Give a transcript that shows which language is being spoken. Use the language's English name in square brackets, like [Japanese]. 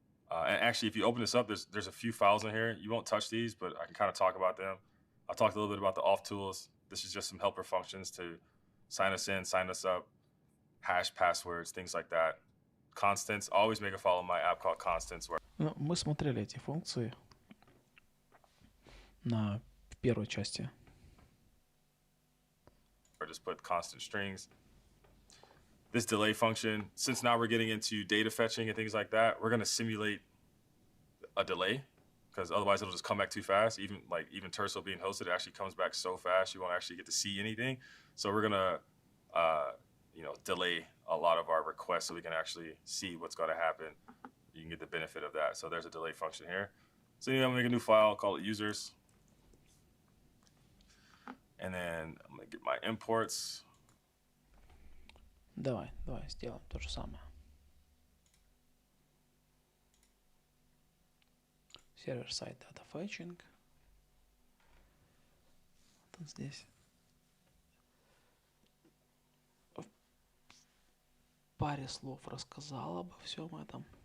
[English] And actually, if you open this up, there's a few files in here. You won't touch these, but I can kind of talk about them. I'll talk a little bit about the auth tools. This is just some helper functions to sign us in, sign us up, hash passwords, things like that. Constants, always make a file in my app called constants. Where [Russian] Ну, мы смотрели эти функции в первой части. [English] or just put constant strings. This delay function, since now we're getting into data fetching and things like that, we're going to simulate a delay because otherwise it'll just come back too fast. Even Terso being hosted, it actually comes back so fast you won't actually get to see anything. So we're going to delay a lot of our requests so we can actually see what's going to happen. You can get the benefit of that. So there's a delay function here. So I'm going to make a new file, call it users. And then I'm going to get my imports. [Russian] Давай сделаем то же самое. [English] Server-side data fetching. [Russian] Вот здесь. В паре слов рассказал обо всем этом.